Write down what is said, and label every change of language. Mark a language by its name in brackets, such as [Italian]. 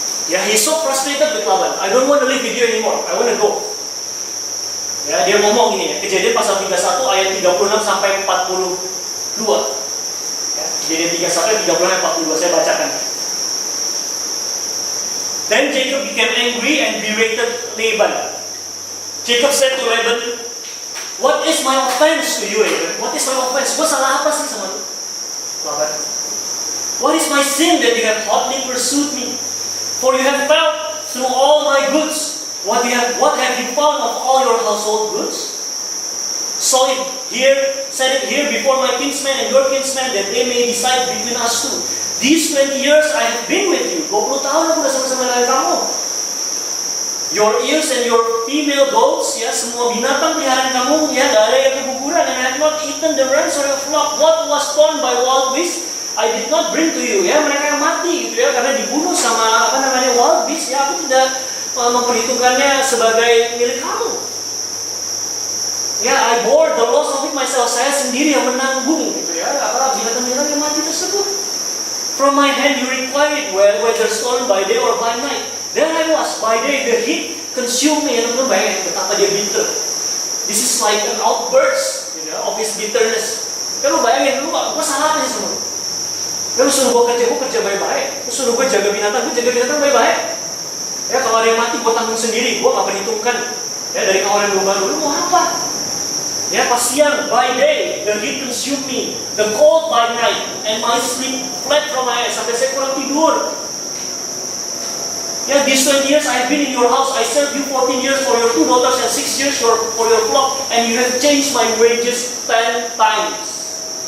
[English] Ya he's so frustrated with Laban. I don't want to live with you anymore. I want to go. [Indonesian] Ya dia ngomong ini ya, Kejadian pasal 31 ayat 36 sampai 42. Ya, Kejadian 31 ayat 36 sampai 42 saya bacakan. [English] Then Jacob became angry and berated Laban. Jacob said to Laban, "What is my offense to you, Laban? What is my offense? [Indonesian] Gue salah apa sih sama lu, [English] Laban? What is my sin that you have hotly pursued me? For you have felt through all my goods. What have you found of all your household goods? So set it here before my kinsmen and your kinsmen, that they may decide between us two. These 20 years I have been with you. [Indonesian] 20 tahun aku udah sama-sama dengan kamu. [English] Your ears and your female goats, [Indonesian] ya semua binatang peliharaan kamu, ya gak ada yang keguguran. [English] And I have not eaten the rams or your flock. What was torn by wild beasts, I did not bring to you. [Indonesian] Ya mereka yang mati gitu ya, karena dibunuh sama wild beasts. Ya aku tidak memperhitungkannya sebagai milik kamu. [English] Ya, I bore the loss of it myself. [Indonesian] Saya sendiri yang menanggung gitu ya, binatang-binatang yang mati tersebut. [English] From my hand you required, whether stolen by day or by night. There I was, by day the heat consumed me. [Indonesian] Teman-teman bayangin betapa dia bitter. [English] This is like an outburst, of his bitterness. [Indonesian] Kan lu bayangin, gue salah apa sih sama lu? Lu suruh gue kerja baik-baik. Lu suruh gue jaga binatang baik-baik. Ya kalau ada yang mati gue tanggung sendiri, gue gak perhitungkan Ya, dari kawanan domba dulu mau apa? [English] Ya, [Indonesian] pas siang, [English] by day, the heat consume me, the cold by night, and my sleep fled from my eyes. [Indonesian] Sampai saya kurang tidur. [English] Ya, these 20 years I have been in your house. I served you 14 years for your 2 daughters and 6 years for your flock, and you have changed my wages 10 times.